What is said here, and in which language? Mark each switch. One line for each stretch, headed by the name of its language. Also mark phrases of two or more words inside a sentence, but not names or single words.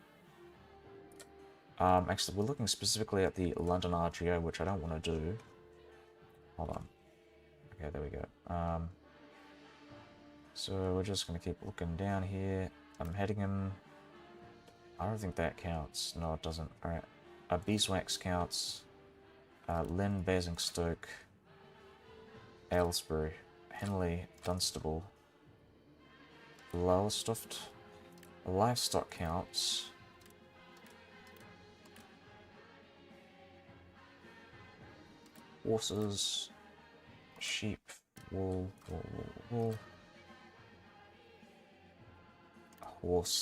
English: Actually, we're looking specifically at the London RGO, which I don't want to do. Hold on. Okay, there we go. So we're just going to keep looking down here. I'm heading him. I don't think that counts. No, it doesn't. Alright. Beeswax counts. Lynn, Basingstoke. Aylesbury. Henley, Dunstable. Lowestoft. Livestock counts. Horses. Sheep. Wool. Wool. Horse.